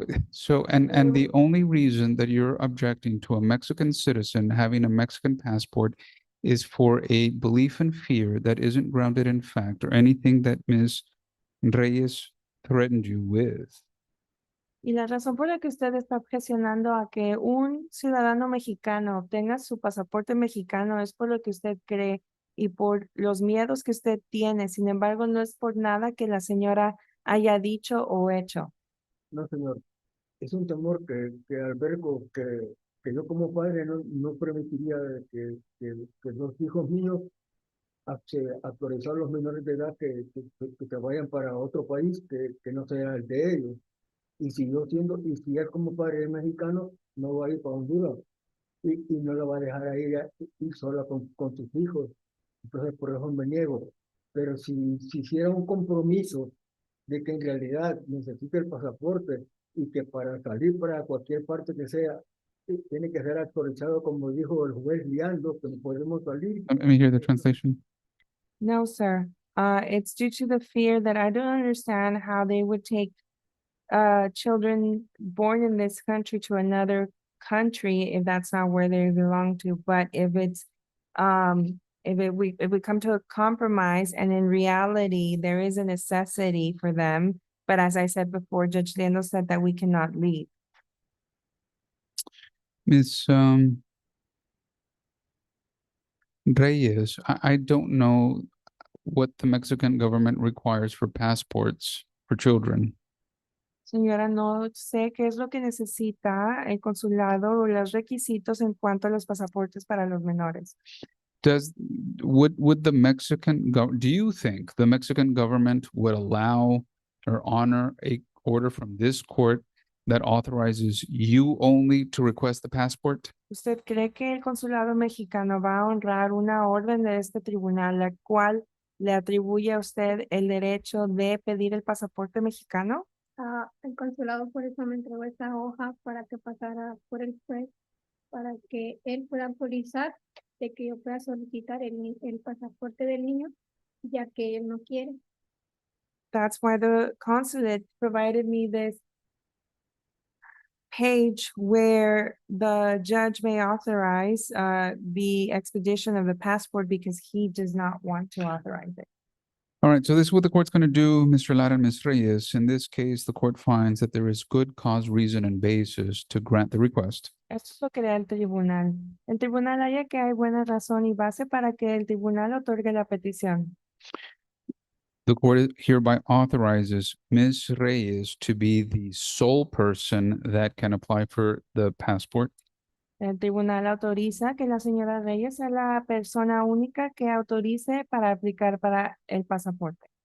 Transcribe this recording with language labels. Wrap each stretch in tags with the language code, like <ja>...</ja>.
<en>So, and the only reason that you're objecting to a Mexican citizen having a Mexican passport is for a belief and fear that isn't grounded in fact or anything that Ms. Reyes threatened you with.</en> <es>Y la razón por la que usted está objecionando a que un ciudadano mexicano obtenga su pasaporte mexicano es por lo que usted cree y por los miedos que usted tiene. Sin embargo, no es por nada que la señora haya dicho o hecho. No, señor. Es un temor que albergo, que yo como padre no permitiría que los hijos míos autorizar a los menores de edad que vayan para otro país que no sea el de ellos. Y y si él como padre es mexicano, no va a ir para Honduras y no la va a dejar a ella ir sola con sus hijos. Entonces, por eso me niego. Pero si hiciera un compromiso de que en realidad necesita el pasaporte y que para salir para cualquier parte que sea, tiene que ser actualizado, como dijo el juez Liando, que no podemos salir.</es> <en>Let me hear the translation. No, sir. It's due to the fear that I don't understand how they would take children born in this country to another country if that's not where they belong to. But if it's if we come to a compromise and in reality there is a necessity for them, but as I said before, Judge Liendo said that we cannot leave. Ms. Reyes, I don't know what the Mexican government requires for passports for children.</en> <es>Señora, no sé qué es lo que necesita el consulado o los requisitos en cuanto a los pasaportes para los menores.</es> <en>Would the do you think the Mexican government would allow or honor a order from this court that authorizes you only to request the passport?</en> <es>¿Usted cree que el consulado mexicano va a honrar una orden de este tribunal, la cual le atribuye a usted el derecho de pedir el pasaporte mexicano? El consulado por eso me entregó esta hoja para que pasara por el juez, para que él pueda autorizar de que yo pueda solicitar el pasaporte del niño, ya que él no quiere.</es> <en>That's why the consulate provided me this page where the judge may authorize the expedition of the passport because he does not want to authorize it. All right, so this is what the court's going to do, Mr. Lara and Ms. Reyes. In this case, the court finds that there is good cause, reason, and basis to grant the request.</en> <es>Esto es lo que da el tribunal. El tribunal halla que hay buena razón y base para que el tribunal otorgue la petición.</es> <en>The court hereby authorizes Ms. Reyes to be the sole person that can apply for the passport.</en> <es>El tribunal autoriza que la señora Reyes sea la persona única que autorice para aplicar para el pasaporte.</es>